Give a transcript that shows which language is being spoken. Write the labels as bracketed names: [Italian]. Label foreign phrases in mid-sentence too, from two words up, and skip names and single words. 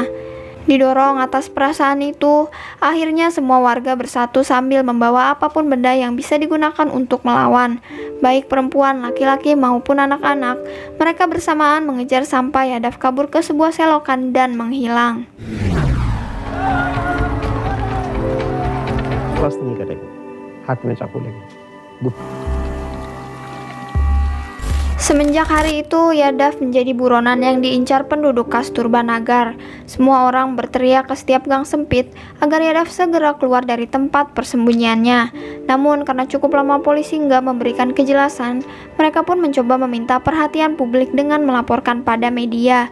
[Indonesian] Didorong atas perasaan itu, akhirnya semua warga bersatu sambil membawa apapun benda yang bisa digunakan untuk melawan. Baik perempuan, laki-laki maupun anak-anak, mereka bersamaan mengejar sampai Yadav kabur ke sebuah selokan dan menghilang. [Hindi] ट्रस्ट नहीं करेंगे, हाथ में चाकू लेंगे। [Indonesian] Semenjak hari itu, Yadav menjadi buronan yang diincar penduduk Kasturba-Nagar. Semua orang berteriak ke setiap gang sempit agar Yadav segera keluar dari tempat persembunyiannya. Namun karena cukup lama polisi nggak memberikan kejelasan, mereka pun mencoba meminta perhatian publik dengan melaporkan pada media.